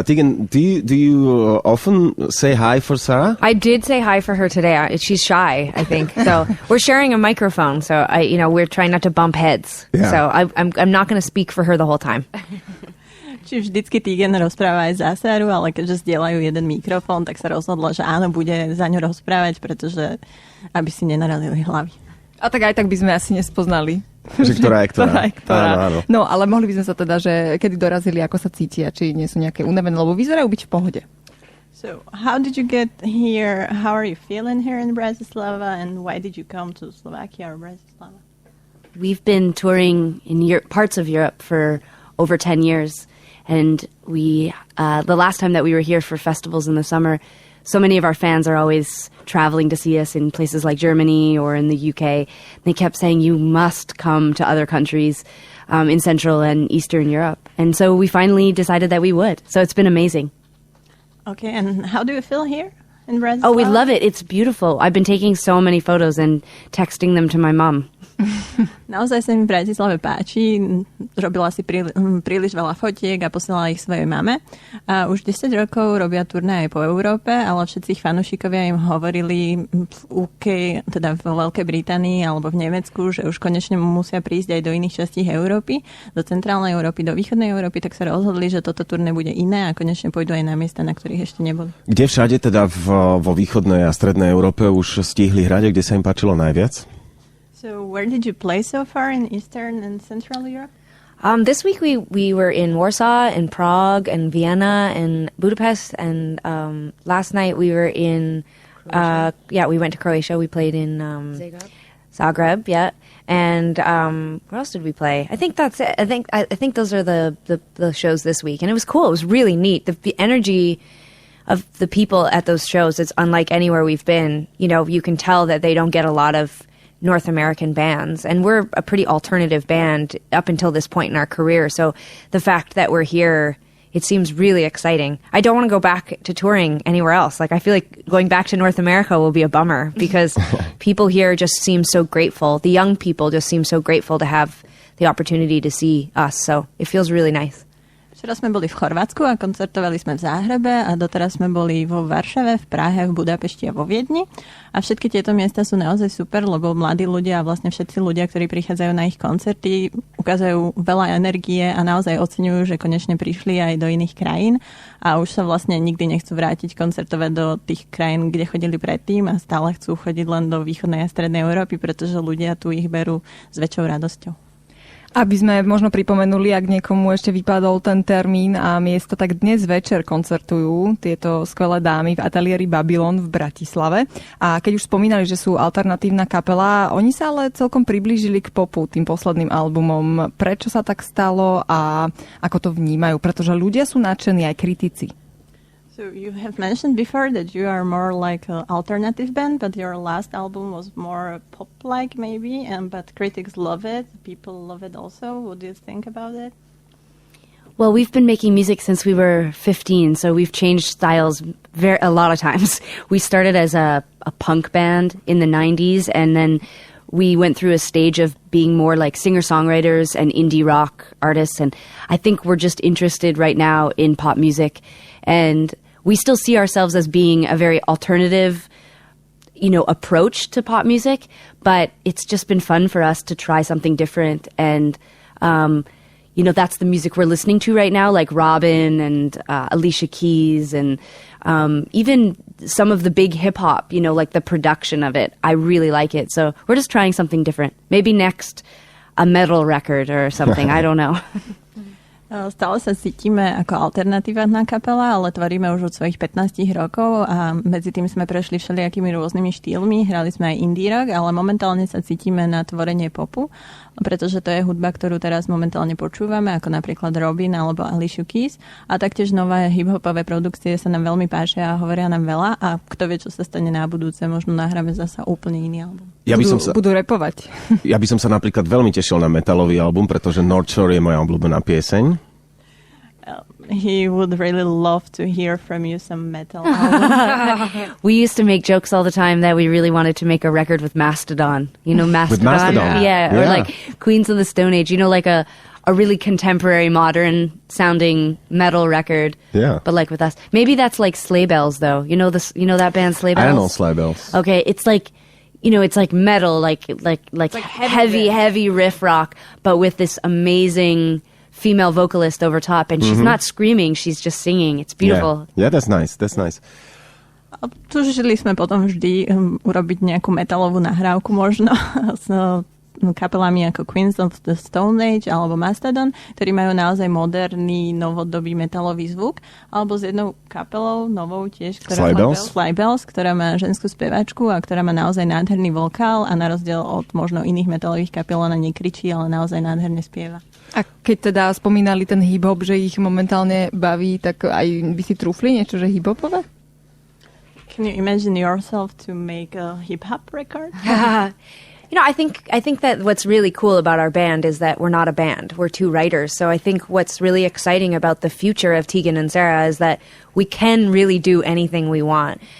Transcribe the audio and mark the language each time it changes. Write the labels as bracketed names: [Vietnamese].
[English] Tegan, do you often say hi for Sara? I did say hi for her today. She's shy, I think. So we're sharing a microphone, so we're trying not to bump heads. Yeah. So I'm not going to speak for her the whole time. [Slovak] Či vždycky Tegan rozpráva aj za Saru, ale keďže zdieľajú jeden mikrofón, tak sa rozhodla, že áno, bude za ňu rozprávať, pretože aby si nenarazili hlavy. A tak aj tak by sme asi nespoznali. Že ktorá je ktorá. Áno. No, ale mohli by sme sa teda, že kedy dorazili, ako sa cítia, či nie sú nejaké unavené, lebo vyzerajú byť v pohode. [English] So, how did you get here? How are you feeling here in Bratislava? And why did you come to Slovakia or Bratislava? We've been touring in parts of Europe for over 10 years. And we, the last time that we were here for festivals in the summer, so many of our fans are always traveling to see us in places like Germany or in the UK. They kept saying, you must come to other countries in Central and Eastern Europe. And so we finally decided that we would. So it's been amazing. Okay, and how do you feel here in Bratislava? Oh, we love it. It's beautiful. I've been taking so many photos and texting them to my mom. [Slovak] Naozaj sa mi v Bratislave páči. Robila si príliš veľa fotiek a posielala ich svojej mame. A už 10 rokov robia turné aj po Európe, ale všetci ich fanúšikovia im hovorili v UK, teda vo Veľkej Británii alebo v Nemecku, že už konečne musia prísť aj do iných častí Európy, do centrálnej Európy, do východnej Európy, tak sa rozhodli, že toto turné bude iné a konečne pôjdu aj na miesta, na ktorých ešte neboli. Kde všade teda vo východnej a strednej Európe už stihli hrať a kde sa im páčilo najviac? [English] So where did you play so far in Eastern and Central Europe? This week we were in Warsaw and Prague and Vienna and Budapest, and last night we were in we went to Croatia. We played in Zagreb, yeah. And where else did we play? I think that's it. I think those are the shows this week, and it was cool. It was really neat. The energy of the people at those shows, it's unlike anywhere we've been. You know, you can tell that they don't get a lot of North American bands, and we're a pretty alternative band up until this point in our career. So the fact that we're here, it seems really exciting. I don't want to go back to touring anywhere else. Like, I feel like going back to North America will be a bummer because people here just seem so grateful. The young people just seem so grateful to have the opportunity to see us. So it feels really nice. [Slovak] Včera sme boli v Chorvátsku a koncertovali sme v Záhrebe a doteraz sme boli vo Varšave, v Prahe, v Budapešti a vo Viedni. A všetky tieto miesta sú naozaj super, lebo mladí ľudia a vlastne všetci ľudia, ktorí prichádzajú na ich koncerty, ukazujú veľa energie a naozaj oceňujú, že konečne prišli aj do iných krajín a už sa vlastne nikdy nechcú vrátiť koncertovať do tých krajín, kde chodili predtým a stále chcú chodiť len do východnej a strednej Európy, pretože ľudia tu ich berú s väčšou radosťou. Aby sme možno pripomenuli, ak niekomu ešte vypadol ten termín a miesto, tak dnes večer koncertujú tieto skvelé dámy v ateliéri Babylon v Bratislave. A keď už spomínali, že sú alternatívna kapela, oni sa ale celkom priblížili k popu tým posledným albumom. Prečo sa tak stalo a ako to vnímajú? Pretože ľudia sú nadšení, aj kritici. [English] So you have mentioned before that you are more like an alternative band, but your last album was more pop-like maybe, but critics love it, people love it also. What do you think about it? Well, we've been making music since we were 15, so we've changed styles a lot of times. We started as a punk band in the 90s, and then we went through a stage of being more like singer-songwriters and indie rock artists, and I think we're just interested right now in pop music, and we still see ourselves as being a very alternative, approach to pop music, but it's just been fun for us to try something different. And, that's the music we're listening to right now, like Robin and Alicia Keys and even some of the big hip hop, like the production of it. I really like it. So we're just trying something different. Maybe next a metal record or something. I don't know. [Slovak] Stále sa cítime ako alternatívna kapela, ale tvoríme už od svojich 15 rokov a medzi tým sme prešli všelijakými rôznymi štýlmi. Hrali sme aj indie rock, ale momentálne sa cítime na tvorenie popu, pretože to je hudba, ktorú teraz momentálne počúvame, ako napríklad Robin alebo Alicia Keys. A taktiež nové hip-hopové produkcie sa nám veľmi páčia a hovoria nám veľa a kto vie, čo sa stane na budúce, možno nahráme zasa úplne iný album. Budú repovať. Ja by som sa napríklad veľmi tešil na metalový album, pretože North Shore je moja obľúbená pieseň. [English] He would really love to hear from you some metal album. We used to make jokes all the time that we really wanted to make a record with Mastodon. You know Mastodon? With Mastodon? Yeah, or like Queens of the Stone Age. You know, like a really contemporary, modern sounding metal record. Yeah. But like with us. Maybe that's like Sleigh Bells though. You know that band Sleigh Bells? I don't know Sleigh Bells. Okay, it's like, you know, it's like metal, like heavy riff rock, but with this amazing female vocalist over top, and she's not screaming, she's just singing. It's beautiful. Yeah, that's nice. [Slovak] Túžili sme potom vždy urobiť nejakú metalovú nahrávku možno s kapelami ako Queens of the Stone Age alebo Mastodon, ktorí majú naozaj moderný, novodobý metalový zvuk, alebo s jednou kapelou novou tiež, ktorá Sleigh Bells, ktorá má ženskú spevačku a ktorá má naozaj nádherný vokál a na rozdiel od možno iných metalových kapel ona nekričí, ale naozaj nádherne spieva. A keď teda spomínali ten hip-hop, že ich momentálne baví, tak aj by si trúfli niečo, že hip-hopové? [English] Can you imagine yourself to make a hip-hop record? You know, I think that what's really cool about our band is that we're not a band. We're two writers. So I think what's really exciting about the future of Tegan and Sara is that we can really do anything we want.